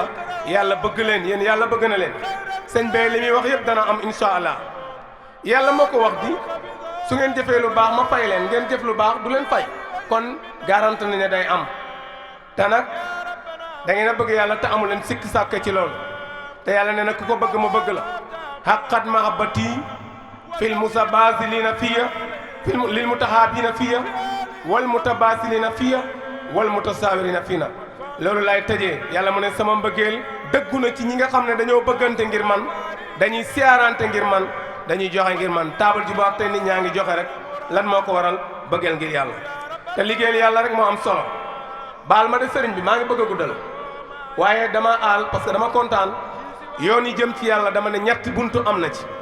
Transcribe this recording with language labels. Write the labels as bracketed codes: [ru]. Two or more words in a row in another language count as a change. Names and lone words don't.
[wo] yàlla bëgg leen yéen yàlla bëgg na leen sëñ bay li muy wax yëpp dana am [ar] إن شاء الله [wo] yàlla moo ko wax di su ngeen jëfee lu baax ma fay leen ngeen jëf lu baax du leen fay kon garanti nañ ne day am te nag da ngeen a bëgg yàlla te amu leen sikk sàkk ci loolu te yàlla ne nag ku ko bëgg ma bëgg la [ar] حقت محبتي في المتباذلين في للمتحابين في والمتباذلين في والمتزاورين فيّ [wo] loolu laay tëjee yàlla mu ne sama mbëggeel dëggu na ci ñi nga xam ne dañoo bëggante ngir man dañuy siyaarante ngir man dañuy joxe ngir man taabal ji boo ak tey nit ñaa ngi joxe rek lan moo ko waral bëggeel ngir yàlla te liggéeyal yàlla rek moo am solo baal ma de sëriñ bi maa ngi bëgg a guddal waaye dama aal [fr] parce que [wo] dama kontaan yoon yi jëm ci yàlla dama ne ñetti buntu am na ci